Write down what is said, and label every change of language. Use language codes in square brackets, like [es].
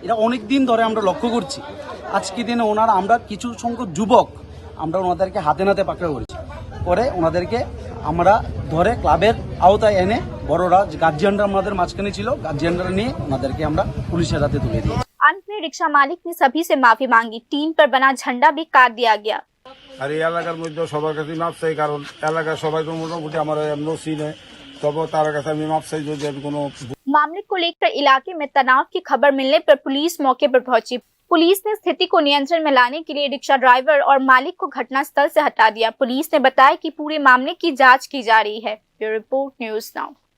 [bn] এটা অনেক দিন ধরে আমরা লক্ষ্য করছি। আজকে দিনে ওনারা আমরা কিছু সংখ্যক যুবক আমরা ওনাদেরকে হাতে নাতে পাকড়াও করেছি। পরে ওনাদেরকে আমরা ধরে ক্লাবের আওতায় এনে বড়রা গার্জিয়ানরা আমাদের মাঝখানে ছিল, গার্জিয়ানরা নিয়ে ওনাদেরকে আমরা পুলিশের হাতে তুলে দিই। [hi] अंत में रिक्शा मालिक ने सभी से माफी मांगी। टीम पर बना झंडा भी काट दिया गया। [bn] আর এই এলাকার মধ্যে সবার কাছে মাপ চাই, কারণ এলাকার সবাই তো মোটামুটি আমার এমন চিনে, তবে তার কাছে আমি মাপ চাই যদি আমি কোনো। [hi] मामले को लेकर इलाके में तनाव की खबर मिलने पर पुलिस मौके पर पहुंची। पुलिस ने स्थिति को नियंत्रण में लाने के लिए रिक्शा ड्राइवर और मालिक को घटनास्थल से हटा दिया। पुलिस ने बताया कि पूरे मामले की जांच की जा रही है। Bureau report, news now.